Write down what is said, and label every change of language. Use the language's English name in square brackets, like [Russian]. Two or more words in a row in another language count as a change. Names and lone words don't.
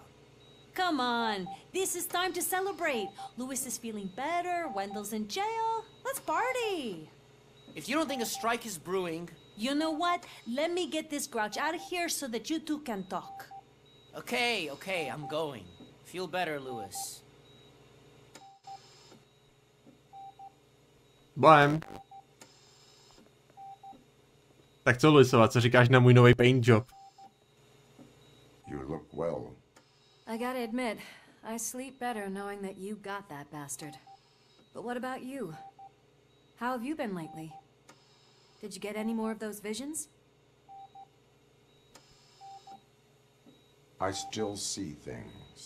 [English] Come on, this is time to celebrate. Lewis is feeling better, Wendell's in jail. Let's party! If you don't think a strike is brewing... You know what? Let me get this grouch out of here so that you two can talk. Okay, I'm going. Feel better, Lewis. [Czech] Bohem. Tak co, Lewisova, co říkáš na můj nový [English] paint job? You look well. I gotta admit, I sleep better knowing that you got that bastard. But what about you? How have you been lately? Did you get any more of those visions? I still see things.